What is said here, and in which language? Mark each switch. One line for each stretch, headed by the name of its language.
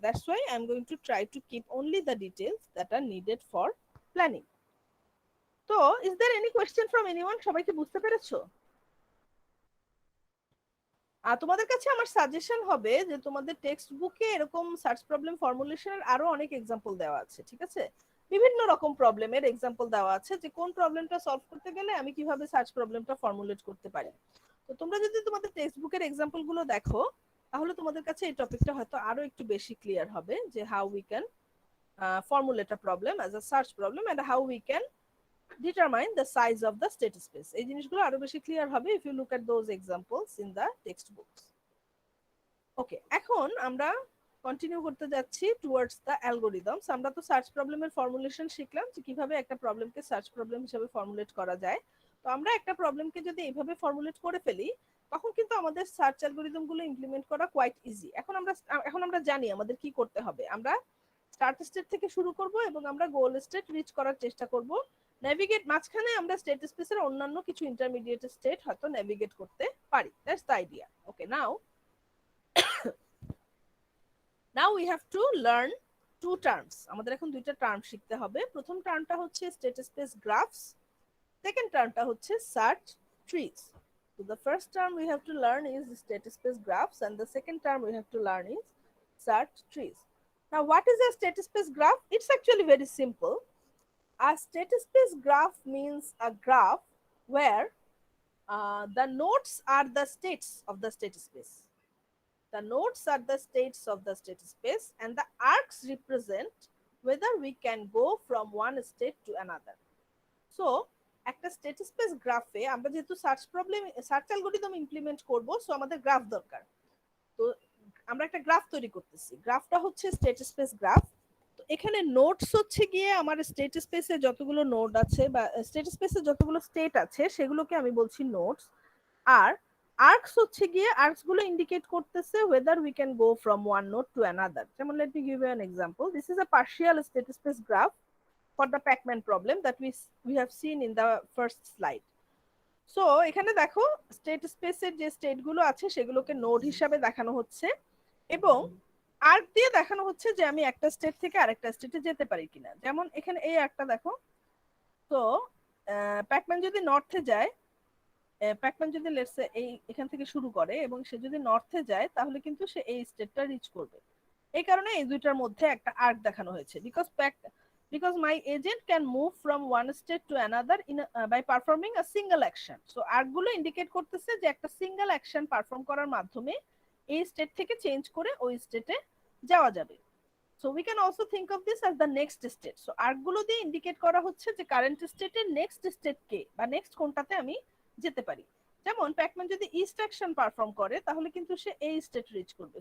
English: That's why I'm going to try to keep only the details that are needed for planning. তো is there any question from anyone?
Bangla: সবাই কি বুঝতে পেরেছো? তোমাদের কাছে আমার সাজেশন হবে যে তোমাদের টেক্সট বুকে এরকম সার্চ প্রবলেম ফর্মুলেশনের আরো অনেক এক্সাম্পল দেওয়া আছে, ঠিক আছে? বিভিন্ন রকম প্রবলেমের এক্সাম্পল দেওয়া আছে যে কোন প্রবলেমটা সলভ করতে গেলে আমি কিভাবে সার্চ প্রবলেমটা ফর্মুলেট করতে পারি। তো তোমরা যদি তোমাদের টেক্সট বুকের এক্সাম্পল গুলো দেখো তাহলে তোমাদের কাছে এই টপিকটা হয়তো আরো একটু বেশি ক্লিয়ার হবে যে how we can
English: formulate a problem as a search problem and how we can determine the size of the state space.
Bangla: এই জিনিসগুলো আরো বেশি ক্লিয়ার হবে
English: if you look at those examples in the textbooks.
Bangla: ওকে, এখন আমরা continue করতে যাচ্ছি towards the algorithms. আমরা তো সার্চ প্রবলেমের ফর্মুলেশন শিখলাম যে কিভাবে একটা প্রবলেমকে সার্চ প্রবলেম হিসেবে ফর্মুলেট করা যায়। তো আমরা একটা প্রবলেমকে যদি এইভাবে ফর্মুলেট করে ফেলি তখন কিন্তু আমাদের সার্চ অ্যালগরিদম গুলো ইমপ্লিমেন্ট করা কোয়াইট ইজি। এখন আমরা জানি আমাদের কি করতে হবে। আমরা স্টার্ট স্টেট থেকে শুরু করব এবং আমরা গোল স্টেট রিচ করার চেষ্টা করব। নেভিগেট মাঝখানে আমরা স্টেট স্পেসের অন্যান্য কিছু ইন্টারমিডিয়েট স্টেট হয়তো নেভিগেট করতে পারি। That's the idea.
English: Okay, now we have to learn two terms.
Bangla: আমাদের এখন দুইটা টার্ম শিখতে হবে। প্রথম টার্মটা হচ্ছে স্টেট স্পেস গ্রাফস, সেকেন্ড টার্মটা হচ্ছে search trees.
English: So the first term we have to learn is state space graphs and the second term we have to learn is search trees. Now what is a state space graph? It's actually very simple. A state space graph means a graph where the nodes are the states of the state space. The nodes are the states of the state space and the arcs represent whether we can go from one state to another.
Bangla: So একটা state space গ্রাফে আমরা যেহেতু search algorithm implement করব, so আমাদের graph দরকার। তো আমরা একটা গ্রাফ তৈরি করতেছি, গ্রাফটা হচ্ছে স্টেট স্পেস গ্রাফ। তো এখানে নোডস হচ্ছে গিয়ে আমার স্টেট স্পেসে যতগুলো নোড আছে বা স্টেট স্পেসে যতগুলো স্টেট আছে সেগুলোকে আমি বলছি নোডস। আর আর্কস হচ্ছে গিয়ে আর্কস গুলো ইন্ডিকেট করতেছে
English: whether we can go from one node to another. যেমন let me give you an example. This is a partial state space graph for the Pac-Man problem that we have seen in the first slide.
Bangla: So এখানে দেখো state স্পেসের যে state গুলো আছে সেগুলোকে node হিসাবে দেখানো হচ্ছে এবং আর্ক দিয়ে দেখানো হচ্ছে যে আমি একটা স্টেট থেকে আরেকটা স্টেটে যেতে পারি কিনা। যেমন এখানে এই একটা দেখো, তো প্যাকম্যান যদি নর্থে যায়, প্যাকম্যান যদি লেটস সে এখান থেকে শুরু করে এবং সে যদি নর্থে যায় তাহলে কিন্তু সে এই স্টেটটা রিচ করবে। এই কারণে এই দুইটার মধ্যে একটা আর্ক দেখানো হয়েছে
English: because my agent can move from one state to another by performing a single action.
Bangla: So arc গুলো ইন্ডিকেট করতেছে যে একটা সিঙ্গেল অ্যাকশন পারফর্ম করার মাধ্যমে এই স্টেট থেকে চেঞ্জ করে ওই স্টেটে যাওয়া যাবে।
English: So we can also think of this as the next state.
Bangla: So arc গুলো দিয়ে ইন্ডিকেট করা হচ্ছে যে কারেন্ট স্টেটের নেক্সট স্টেট কে বা নেক্সট কোনটাতে আমি যেতে পারি। যেমন প্যাকম্যান যদি ইস্ট অ্যাকশন পারফর্ম করে তাহলে কিন্তু সে এই স্টেট রিচ করবে।